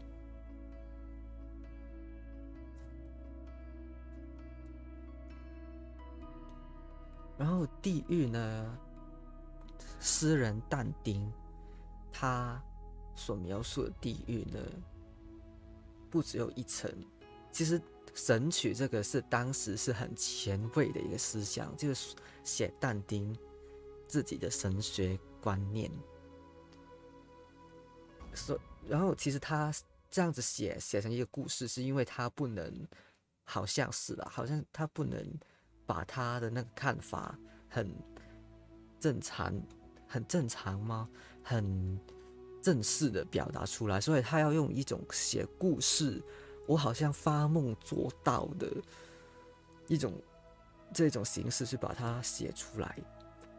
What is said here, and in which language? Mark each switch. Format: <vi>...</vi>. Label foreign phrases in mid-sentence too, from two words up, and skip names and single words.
<zh>然後地獄呢，詩人但丁他所描述的地獄呢，不只有1層。其實神曲這個是當時是很前衛的一個思想，就是寫但丁自己的神學觀念。然後其實他這樣子寫成一個故事，是因為他不能，好像他不能把他的那個看法很正常嗎？很正式的表達出來，所以他要用一種寫故事，我好像發夢做到的這種形式去把它寫出來。</zh>